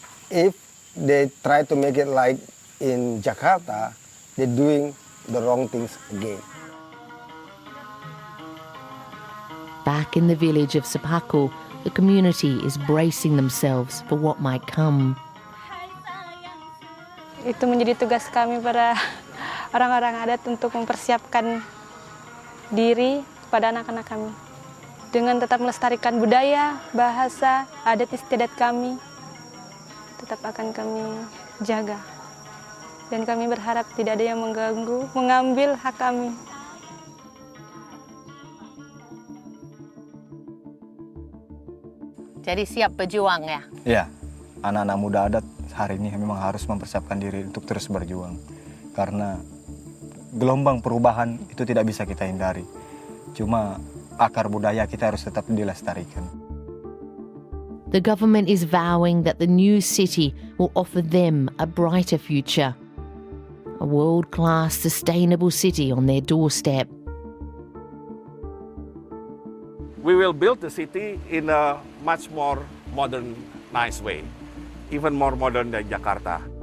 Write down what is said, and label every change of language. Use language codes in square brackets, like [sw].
[en] If they try to make it like in Jakarta, they're doing the wrong things again. Back in the village of Sepaku, the community is bracing themselves for what might come. [id] Itu menjadi tugas kami para orang-orang adat untuk mempersiapkan diri kepada anak-anak kami. Dengan tetap melestarikan budaya, bahasa, adat istiadat kami, tetap akan kami jaga. Dan kami berharap tidak ada yang mengganggu, mengambil hak kami. Jadi siap berjuang ya? Ya, anak-anak muda adat hari ini memang harus mempersiapkan diri untuk terus berjuang. Karena gelombang perubahan itu tidak bisa kita hindari. Cuma akar budaya kita harus tetap dilestarikan. [en] The government is vowing that the new city will offer them a brighter future. A world-class sustainable city on their doorstep. We will build the city in a much more modern, nice way, even more modern than Jakarta.